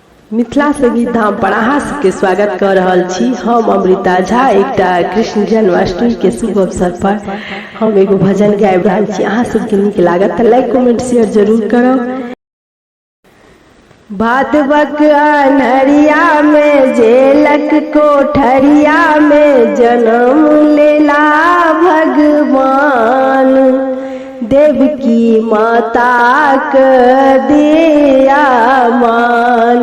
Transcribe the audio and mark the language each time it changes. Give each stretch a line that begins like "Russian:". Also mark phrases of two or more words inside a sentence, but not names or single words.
Maithili: मिथिला से गीत धाम पर अहाँ सबके स्वागत कर रहल छी। हम अमृता झा एकटा कृष्ण जन्माष्टमी के शुभ अवसर पर हम एगो भजन गाबि रहल छी। अहाँ सबके नीक लागत तऽ लाइक कमेंट शेयर जरूर करब। भादवक अन्हरिया में जेलक कोठरिया में जन्म लेला भगवान, देवकी माता क दिया मान।